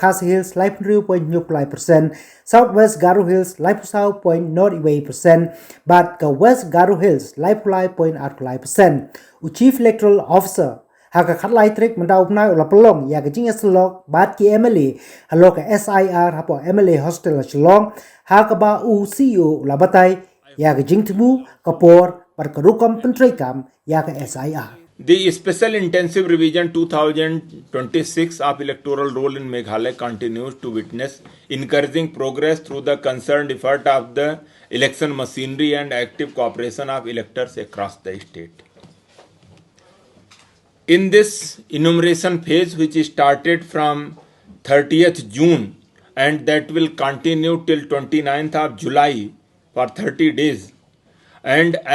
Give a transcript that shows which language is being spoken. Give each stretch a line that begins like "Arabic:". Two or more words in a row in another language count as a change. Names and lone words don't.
Khasi: Khas Hills lai
English: point percent
Khasi: Southwest Garo Hills lai South
English: point percent
Khasi: but ka West Garo Hills lai
English: point percent Chief Electoral Officer
Khasi: Haka khatlai trek mandau pnai ula pelong ya ka jing slok bat ki MLA halo ka SIR hapo
English: MLA hostel
Khasi: la Shillong haka ba CEO ula batai ya ka jing tbu kapor par ka rukam pentrai kam ya ka SIR
English: The Special Intensive Revision 2026 of Electoral Roll in Meghalaya continues to witness encouraging progress through the concerned effort of the election machinery and active cooperation of electors across the state. In this enumeration phase, which started from 30th June and that will continue till 29th of July for 30 days, and